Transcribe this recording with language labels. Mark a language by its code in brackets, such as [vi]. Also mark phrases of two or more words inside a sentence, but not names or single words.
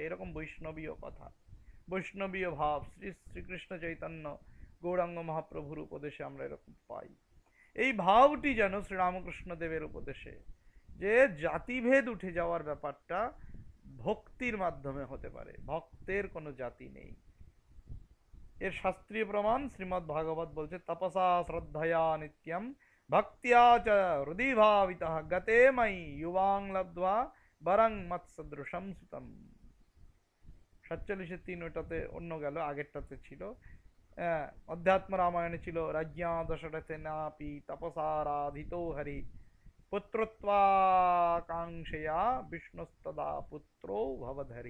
[bn] এরকম বৈষ্ণবীয় কথা, বৈষ্ণবীয় ভাব শ্রীকৃষ্ণ চৈতন্য গৌরাঙ্গ মহাপ্রভুর উপদেশে আমরা এরকম পাই। এই ভাবটি যেন শ্রীরামকৃষ্ণ দেবের উপদেশে, যে জাতিভেদ উঠে যাওয়ার ব্যাপারটা ভক্তির মাধ্যমে হতে পারে, ভক্তের কোনো জাতি নেই। এর শাস্ত্রীয় প্রমাণ শ্রীমদ্ ভাগবত বলছে, [sa] तपसा श्रद्धया नित्यम भक्तिया च हृदि भावितः गते मयि युवां लब्ध्वा वरं मत्सदृशम सुतम। [bn] 47-3 ওটাতে অন্য গেল, আগেরটাতে ছিল অধ্যাত্ম রামায়ণে ছিল [sa] राज्ञा दशरथे नापि तपसाराधितो हरि पुत्रत्वाकाङ्क्षया विष्णुस्तदा पुत्रो भवधरि।